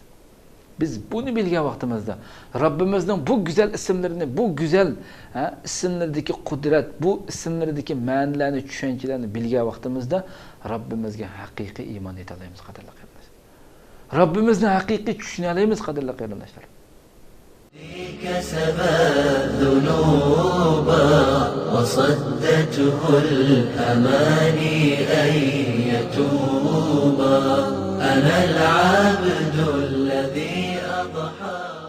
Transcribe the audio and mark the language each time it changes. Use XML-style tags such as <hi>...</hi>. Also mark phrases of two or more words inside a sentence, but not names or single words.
<uz>Biz bunu bilgan vaqtimizda Robbimizning bu go'zal ismlarini, bu go'zal ismlardagi qudrat, bu ismlardagi ma'nolarni, tushunchalarni bilgan vaqtimizda Robbimizga haqiqiy iymon eta olamiz, qadrli qarindoshlar. Robbimizni haqiqiy tushuna olamiz, qadrli qarindoshlar.</uz> <ar>كسب الذنوب وصدته الأماني أن يتوب أنا العبد الذي أضحى</ar>